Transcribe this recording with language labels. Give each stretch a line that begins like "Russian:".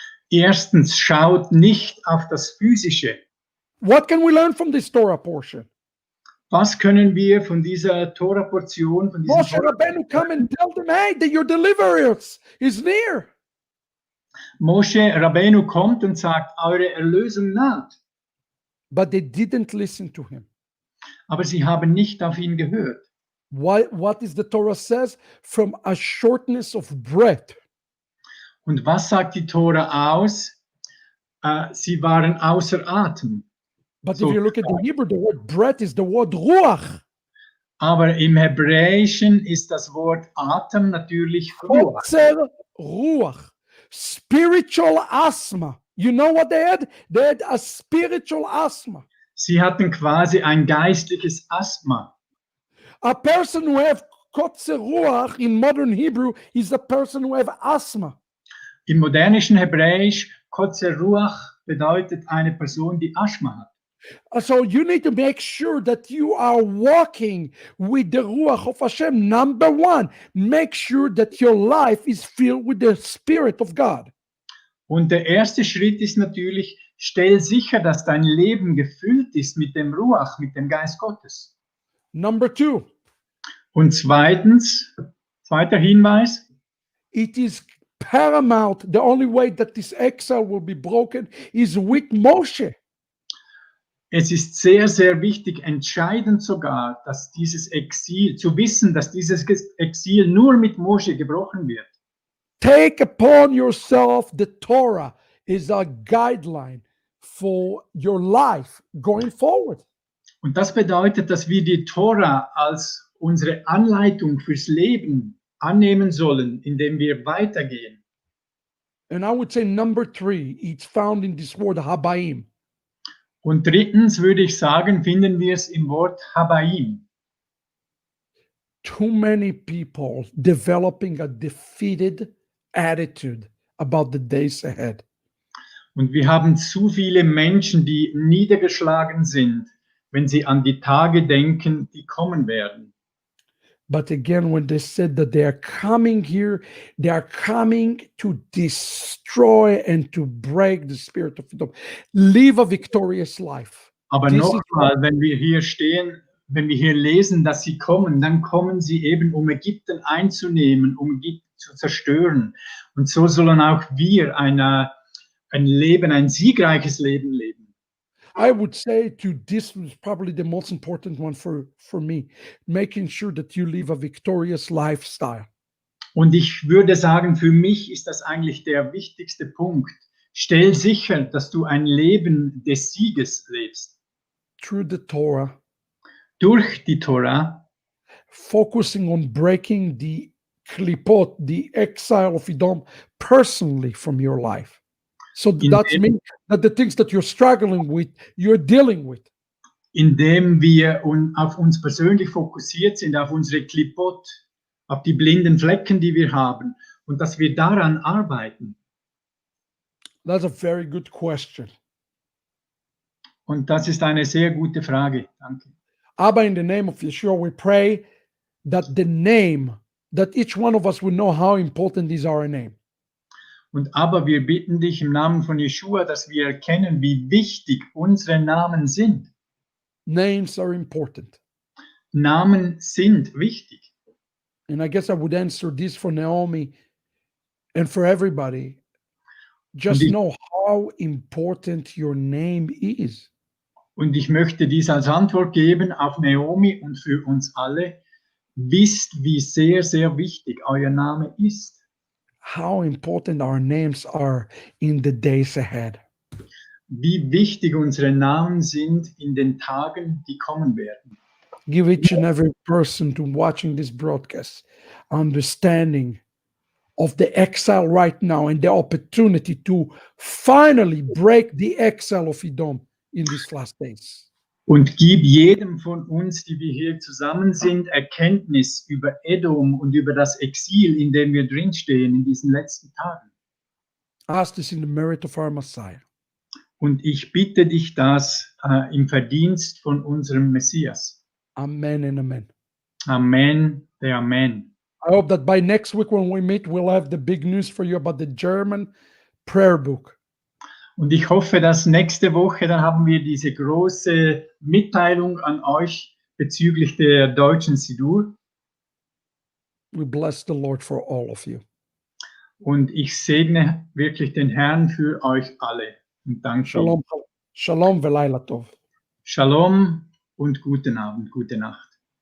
German: Erstens, schaut nicht auf das Physische.
English: What can we learn from this Torah portion?
German: Was können wir von dieser Tora-Portion, von diesem
English: Moshe Rabbeinu come and tell them, hey, that your deliverance is near.
German: Moshe Rabbeinu kommt und sagt, eure Erlösung naht.
English: But they didn't listen to him.
German: Aber sie haben nicht auf ihn gehört.
English: What is the Torah says? From a shortness of breath.
German: Und was sagt die Tora aus? Sie waren außer Atem.
English: But if you look at the Hebrew, the word breath is the word ruach.
German: Aber im Hebräischen ist das Wort Atem natürlich Ruach.
English: Kotzer ruach. Spiritual asthma. You know what they had? They had a spiritual asthma.
German: Sie hatten quasi ein geistliches Asthma.
English: A person who have kotzer ruach in modern Hebrew is a person who have asthma.
German: Im modernischen Hebräisch, Kotzer Ruach bedeutet eine Person, die Asthma hat.
English: So you need to make sure that you are walking with the Ruach of Hashem. Number one, make sure that your life is filled with the Spirit of God.
German: Und der erste Schritt ist natürlich, stell sicher, dass dein Leben gefüllt ist mit dem Ruach, mit dem Geist Gottes.
English: Number two.
German: Und zweitens, zweiter Hinweis,
English: it is paramount. The only way that this exile will be broken is with Moshe.
German: es ist sehr, sehr wichtig, entscheidend sogar, dass dieses Exil, zu wissen, dass dieses Exil nur mit Moshe gebrochen wird.
English: Take upon yourself the Torah is a guideline for your life going forward.
German: Und das bedeutet, dass wir die Tora als unsere Anleitung fürs Leben annehmen sollen, indem wir weitergehen.
English: And I would say number three, it's found in this word habaim.
German: Und drittens würde ich sagen, finden wir es im Wort Habaim.
English: Too many people developing a defeated attitude about the days ahead.
German: Und wir haben zu viele Menschen, die niedergeschlagen sind, wenn sie an die Tage denken, die kommen werden.
English: But again, when they said that they are coming here, they are coming to destroy and to break the spirit of freedom. Live a victorious life.
German: Aber
English: This
German: nochmal, wenn wir hier stehen, wenn wir hier lesen, dass sie kommen, dann kommen sie eben, um Ägypten einzunehmen, um Ägypten zu zerstören. Und so sollen auch wir ein Leben, ein siegreiches Leben leben.
English: I would say this was probably the most important one for me, making sure that you live a victorious lifestyle.
German: Und ich würde sagen, für mich ist das eigentlich der wichtigste Punkt. Stell sicher, dass du ein Leben des Sieges lebst.
English: Through the Torah,
German: durch die Torah,
English: focusing on breaking the klipot, the exile of Edom, personally from your life. So that means that the things that you're struggling with, you're dealing with.
German: Indem wir auf uns persönlich fokussiert sind, auf unsere Klipot, auf die blinden Flecken, die wir haben, und dass wir daran arbeiten.
English: That's a very good question.
German: Und das ist eine sehr gute Frage. Danke.
English: Abba, in the name of Yeshua, we pray that the name that each one of us would know how important is our name.
German: Und aber wir bitten dich im Namen von Jeschua, dass wir erkennen, wie wichtig unsere Namen sind.
English: Names are important.
German: Namen sind wichtig.
English: And I guess I would answer this for Naomi and for everybody. Just
German: Und ich-
English: know how important your name is.
German: Und ich möchte dies als Antwort geben auf Naomi und für uns alle. Wisst, wie sehr, sehr wichtig euer Name ist.
English: How important our names are in the days ahead.
German: Wie wichtig unsere Namen sind in den Tagen, die kommen werden.
English: Give each and every person to watching this broadcast understanding of the exile right now and the opportunity to finally break the exile of Edom in these last days.
German: Und gib jedem von uns, die wir hier zusammen sind, Erkenntnis über Edom und über das Exil, in dem wir drinstehen in diesen letzten Tagen.
English: Ask this in the merit of our Messiah.
German: Und ich bitte dich das im Verdienst von unserem Messias.
English: Amen and amen.
German: Amen, der Amen.
English: I hope that by next week when we meet, we'll have the big news for you about the German prayer book.
German: Und ich hoffe, dass nächste Woche, dann haben wir diese große Mitteilung an euch bezüglich der deutschen Sidur.
English: We bless the Lord for all of you.
German: Und ich segne wirklich den Herrn für euch alle. Und danke.
Hebrew: Shalom, shalom, velayla tov.
German: Shalom und guten Abend, gute Nacht.